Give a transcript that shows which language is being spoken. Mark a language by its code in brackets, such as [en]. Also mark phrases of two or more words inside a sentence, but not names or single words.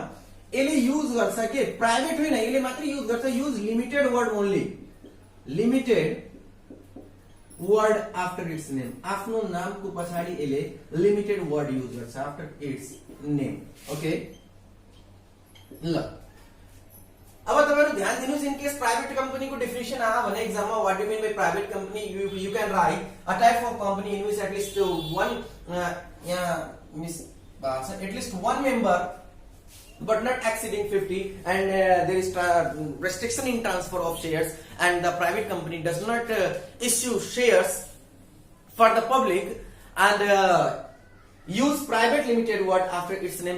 [ne] यसले युज गर्छ के, प्राइवेट होइन, यसले मात्र युज गर्छ, [en] use limited word only, limited word after its name. [ne] आफ्नो नामको पछाडि यसले [en] limited word [ne] युज गर्छ [en] after its name, okay. [ne] ल अब तपाईहरु ध्यान दिनुस्, इन केस प्राइवेट कंपनी को डेफिनेसन आयो भने एक्जाममा [en] what do mean by private company, you can write a type of company in which at least one member but not exceeding 50 and there is restriction in transfer of shares and the private company does not issue shares for the public and use private limited word after its name.